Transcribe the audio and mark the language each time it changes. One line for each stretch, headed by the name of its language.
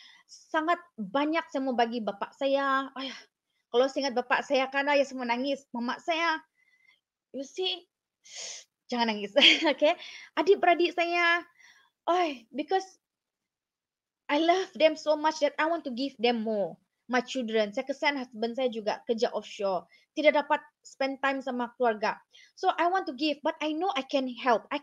Malay: Sangat banyak saya mau bagi bapak saya. Ayah, kalau saya ingat bapak saya kan ayah semua nangis. Mama saya, you see, jangan nangis. Okay, adik-beradik saya.
English: Because I love them so much that I want to give them more. My children,
Malay: saya kesian husband saya juga kerja offshore. Tidak dapat spend time sama keluarga.
English: So I want to give, but I know I can help.